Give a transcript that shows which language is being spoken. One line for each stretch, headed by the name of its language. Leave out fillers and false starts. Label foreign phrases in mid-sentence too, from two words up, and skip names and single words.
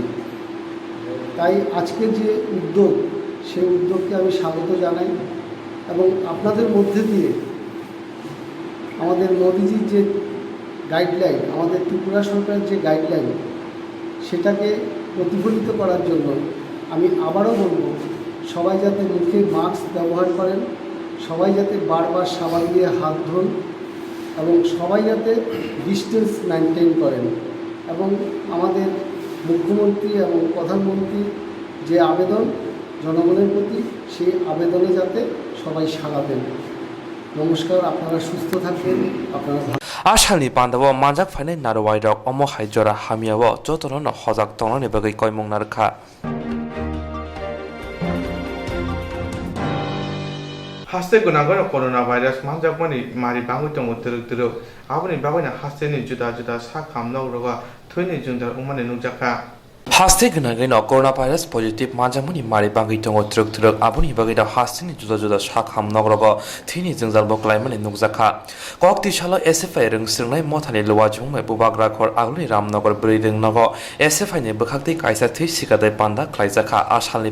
Bangla: তাই আজকের যে উদ্যোগ, সেই উদ্যোগকে আমি স্বাগত জানাই এবং আপনাদের মধ্যে দিয়ে আমাদের মোদিজির যে গাইডলাইন, আমাদের ত্রিপুরা সরকারের যে গাইডলাইন, সেটাকে প্রতিফলিত করার জন্য আমি আবারও বলব, সবাই যাতে মুখে মাস্ক ব্যবহার করেন, সবাই যাতে বারবার সাবান দিয়ে হাত ধোন এবং সবাই যাতে
English: distance maintain
Bangla: করেন। এবং আমাদের মুখ্যমন্ত্রী এবং প্রধানমন্ত্রী যে আবেদন জনগণের প্রতি, সেই আবেদনে যাতে সবাই সাড়া দেন। নমস্কার, আপনারা সুস্থ থাকবেন, আপনারা
Bodo: आसामनि पान्डाव मानजाक फाइनाय नारवाइरक अमो हाइजरा हामियाव जतन हजाक तंनानि बागै कयमं नारखा haste gunagar
English: corona virus
Bodo: manjakmani mari bangu tong utruk aboni bagona haste ni juda sa khamna uroga thuini jundar umane nujaka हास्ते गनागैन
English: corona virus positive
Bodo: मानजामनि मारि बांगै दङ ट्रुक आबुनि बागैदा हास्तेनि जुदा सा खामनग्रग थिनि जोंजाल बक्लायमानि नुकजाखा कक्तिसाल एसएफआई रोंस्रोंनाय मथानि लवाजुंमै बुबाग्राखर आगुनि रामनगर ब्रै रोंनग एसएफआईनि बोखाक्ति कायसा थै सिगादै पान्दा ख्लायजाखा आसालनि